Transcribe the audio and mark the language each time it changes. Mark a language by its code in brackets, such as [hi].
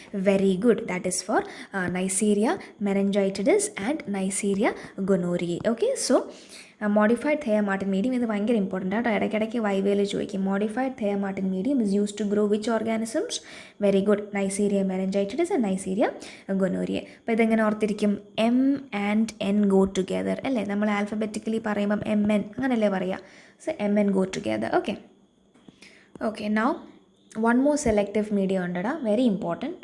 [en] Very good, that is for Neisseria meningitis and Neisseria gonorrhoea. [ml] Okay, so modified തെയമാർട്ടിൻ medium, ഇത് ഭയങ്കര important ആട്ടോ. ഇടയ്ക്കിടയ്ക്ക് വൈവേൽ ചോദിക്കും. [en] Modified Thayer Martin medium is use to grow which organisms? Very good, Neisseria meningitis and Neisseria gonorrhoea. [ml] അപ്പോൾ ഇതെങ്ങനെ ഓർത്തിരിക്കും? [en] M and N go together അല്ലേ? [ml] നമ്മൾ alphabetically പറയുമ്പം MN അങ്ങനെയല്ലേ പറയുക? [en] So MN go together. Okay, now one more selective media under very important.